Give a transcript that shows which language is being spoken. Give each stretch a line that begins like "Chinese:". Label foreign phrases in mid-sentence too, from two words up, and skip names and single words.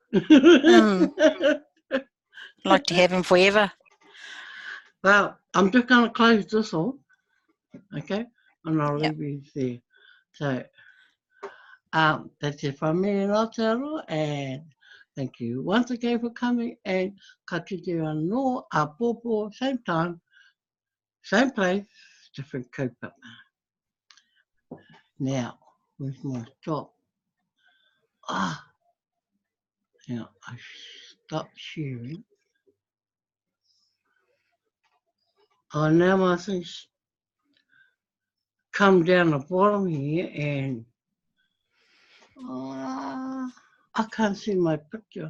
English: Like to have them forever. Well, I'm just gonna close this off, okay? And I'll Yep. leave you there. So, that's it from me in Aotearoa, and thank you once again for coming, and
Māori: ka kite anō a pōpō,
English: same time, same place, different kaupapa. Now, where's my stop? Now I stop sharing. Oh, now my things come down the bottom here, and I can't see my picture.